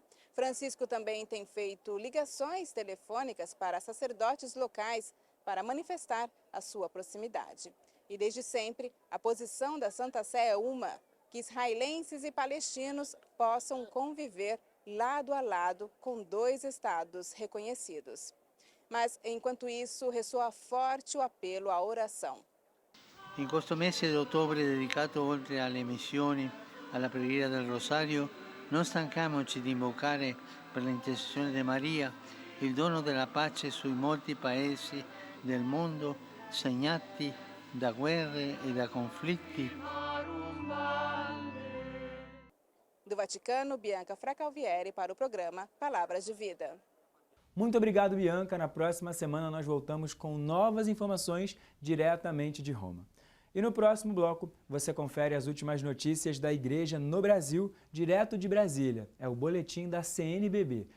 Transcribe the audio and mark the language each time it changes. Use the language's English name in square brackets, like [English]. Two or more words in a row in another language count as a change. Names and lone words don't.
[Portuguese] Francisco também tem feito ligações telefônicas para sacerdotes locais para manifestar a sua proximidade. E desde sempre, a posição da Santa Sé é uma: que israelenses e palestinos possam conviver lado a lado com 2 estados reconhecidos. Mas, enquanto isso, ressoa forte o apelo à oração. [Italian] In questo mese di ottobre dedicato oltre alle missioni, alla preghiera del Rosario, non stanchiamoci di invocare per l'intercessione di Maria il dono della pace sui molti paesi del mondo segnati da guerre e da conflitti. [Portuguese] Do Vaticano, Bianca Fracalvieri para o programa Palavras de Vida. Muito obrigado, Bianca. Na próxima semana nós voltamos com novas informações diretamente de Roma. E no próximo bloco você confere as últimas notícias da Igreja no Brasil, direto de Brasília. É o boletim da CNBB.